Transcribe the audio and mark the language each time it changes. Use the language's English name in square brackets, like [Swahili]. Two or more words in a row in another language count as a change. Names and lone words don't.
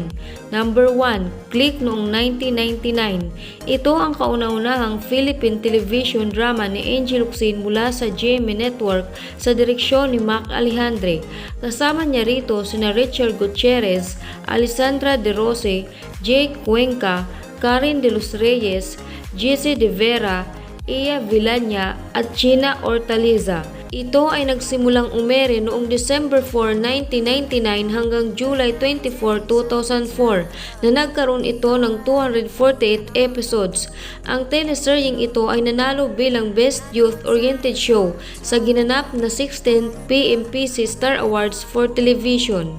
[Filipino] Number 1, Click noong 1999. Ito ang kauna-unahang [English] Philippine television drama [Filipino] ni Angie Locsin mula sa GMA Network sa direksyon ni Mac Alejandre. Kasama niya rito sina Richard Gutierrez, Alessandra De Rose, Jake Cuenca, Karen De Los Reyes, Jesse De Vera, Iya Villania at Gina Hortaliza. Ito ay nagsimulang umere noong December 4, 1999 hanggang July 24, 2004 na nagkaroon ito ng 248 episodes. Ang teleseryeng ito ay nanalo bilang Best Youth-Oriented Show sa ginanap na 16th PMPC Star Awards for Television.